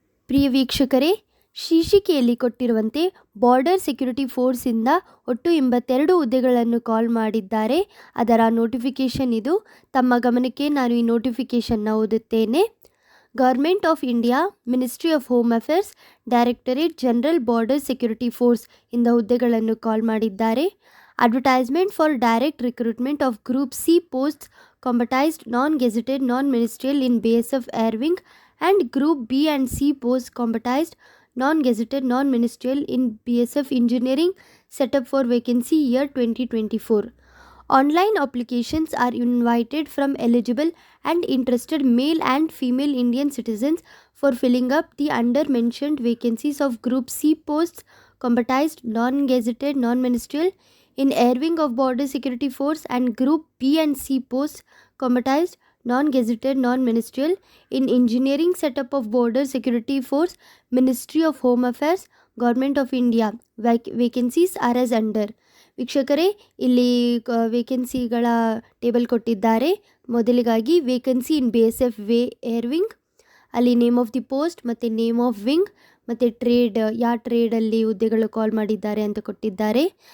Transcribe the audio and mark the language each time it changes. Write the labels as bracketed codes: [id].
[kn] ಪ್ರಿಯ ವೀಕ್ಷಕರೇ, ಶೀರ್ಷಿಕೆಯಲ್ಲಿ ಕೊಟ್ಟಿರುವಂತೆ border security ಫೋರ್ಸಿಂದ ಒಟ್ಟು 82 ಹುದ್ದೆಗಳನ್ನು ಕಾಲ್ ಮಾಡಿದ್ದಾರೆ. ಅದರ ನೋಟಿಫಿಕೇಷನ್ ಇದು. ತಮ್ಮ ಗಮನಕ್ಕೆ ನಾನು ಈ ನೋಟಿಫಿಕೇಷನ್ನ ಓದುತ್ತೇನೆ. Government of India, ministry of home affairs, directorate general border security force ಇಂದ ಹುದ್ದೆಗಳನ್ನು ಕಾಲ್ ಮಾಡಿದ್ದಾರೆ. [en] Advertisement for direct recruitment of group C posts combatized non gazetted non ministerial in BSF Air Wing and Group B and C posts combatized non-gazetted non-ministerial in BSF Engineering set up for vacancy year 2024. Online applications are invited from eligible and interested male and female Indian citizens for filling up the under-mentioned vacancies of Group C posts combatized non-gazetted non-ministerial in Air Wing of Border Security Force and Group B and C posts combatized non-gazetted non-ministerial in engineering setup of Border Security Force, Ministry of Home Affairs, Government of India. Vacancies are as under. [kn] ವೀಕ್ಷಕರೇ, ಇಲ್ಲಿ ವೇಕೆನ್ಸಿಗಳ table ಕೊಟ್ಟಿದ್ದಾರೆ. ಮೊದಲಿಗಾಗಿ vacancy ಇನ್ BSF air wing, ಅಲ್ಲಿ [en] name of the post [kn] ಮತ್ತು [en] name of wing [kn] ಮತ್ತು trade, ಯಾವ ಟ್ರೇಡಲ್ಲಿ ಹುದ್ದೆಗಳು ಕಾಲ್ ಮಾಡಿದ್ದಾರೆ ಅಂತ ಕೊಟ್ಟಿದ್ದಾರೆ.